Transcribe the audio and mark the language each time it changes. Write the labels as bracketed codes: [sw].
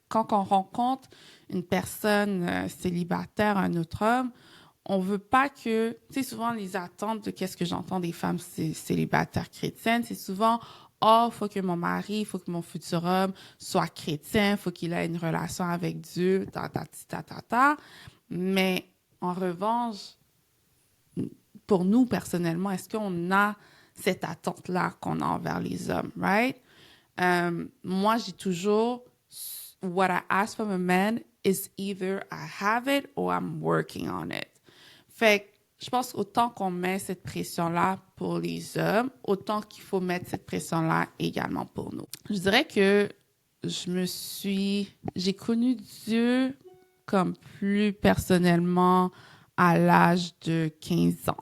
[fr] Quand on rencontre une personne célibataire, un autre homme, on veut pas que, tu sais, souvent les attentes de qu'est-ce que j'entends des femmes célibataires chrétiennes, c'est souvent, oh, faut que mon mari, faut que mon futur homme soit chrétien, faut qu'il ait une relation avec Dieu, ta. Mais en revanche, pour nous personnellement, est-ce qu'on a cette attente-là qu'on a envers les hommes, right? Moi, j'ai toujours, [en] what I ask from a man is either I have it or I'm working on it. [fr] Fait que je pense qu'autant qu'on met cette pression-là pour les hommes, autant qu'il faut mettre cette pression-là également pour nous. Je dirais que j'ai connu Dieu comme plus personnellement à l'âge de 15 ans.